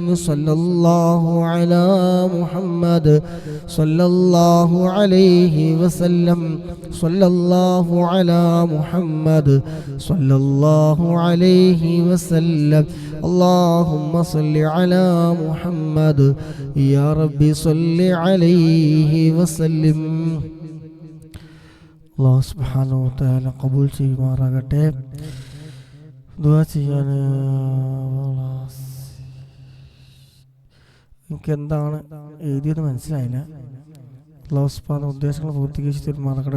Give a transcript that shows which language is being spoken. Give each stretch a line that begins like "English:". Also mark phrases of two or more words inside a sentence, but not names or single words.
Arabic: صلى الله على محمد صلى الله عليه وسلم. صلى الله على محمد صلى الله عليه وسلم. اللهم صل على محمد يا ربي صل عليه وسلم.
Malayalam: അല്ലാഹു
Arabic: سبحانه وتعالى
Malayalam: ഖബൂൽ ചെയ്യുമാറാകട്ടെ. ദുആ ചെയ്യാൻ എനിക്ക് എന്താണ് എഴുതിയത് മനസ്സിലായില്ല. അല്ലാഹു സുബ്ഹാനഹു ഉദ്ദേശങ്ങൾ പൂർത്തീകരിച്ച് തരുമാറാകട്ടെ.